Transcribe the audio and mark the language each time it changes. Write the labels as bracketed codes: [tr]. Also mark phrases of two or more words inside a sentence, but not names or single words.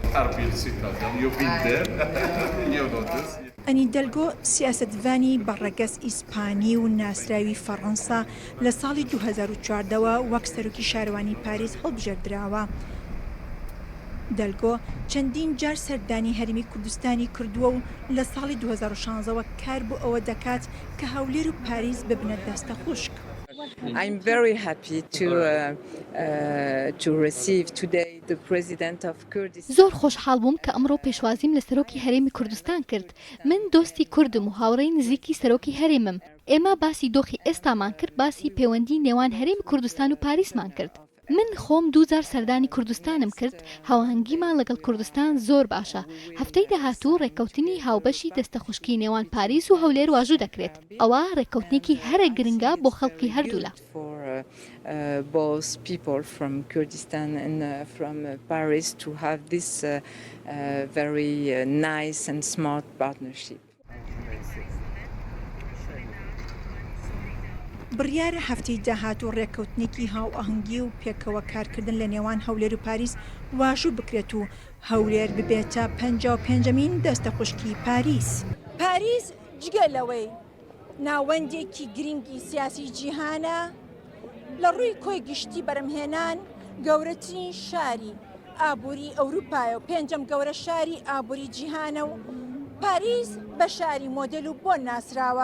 [ckb] ئەنی دەلگۆ سیاسەتڤانی بەڕێگەس ئیسپانی و ناسراوی فەڕەنسا لە ساڵی 2014ەوە وەک سەرۆکی شارەوانی پاریس هەڵبژێردراوە. دەلگۆ چەندین جار سەردانی هەرێمی کوردستانی کردووە و لە ساڵی 2016ەوە کار بۆ ئەوە دەکات کە هەولێر و پاریس ببنە دەستە خوشک. [en] I'm very happy to receive today the president of Kurdistan. [ckb] زۆر خۆشحاڵ بووم کە ئەمڕۆ پێشوازیم لە سەرۆکی هەرێمی کوردستان کرد. من دۆستی کوردم و هاوڕێی نزیکی سەرۆکی هەرێمم. ئێمە باسی دۆخی ئێستامان کرد، باسی پەیوەندی نێوان هەرێمی کوردستان و پاریسمان کرد. من خۆم 2000 سەردانی کوردستانم کرد، هاوهەنگیمان لەگەڵ کوردستان زۆر باشە. هەفتەی داهاتوو ڕێککەوتنی هاوبەشی دەستە خوشکی نێوان پاریس و هەولێر واژوو دەکرێت. ئەوە ڕێککەوتنێکی هەرە گرنگە بۆ خەڵکی هەردوولە. [en] Both people from Kurdistan and from Paris to have this very nice and smart partnership. [ckb] بڕیارە هەفتەی داهاتوو ڕێککەوتنێکی هاو ئاهەنگی و پێکەوە کارکردن لە نێوان هەولێر و پاریس واژوو بکرێت و هەولێر ببێتە 55مین دەستە خوشکی پاریس. پاریس جگە لەوەی ناوەندێکی گرنگی سیاسی جیهانە لە ڕووی کۆی گشتی بەرەمهێنان گەورەترین شاری ئابووری ئەوروپایە و 5ەم گەورە شاری ئابووری جیهانە و پاریس بە شاری مۆدل و بۆ ناسراوە.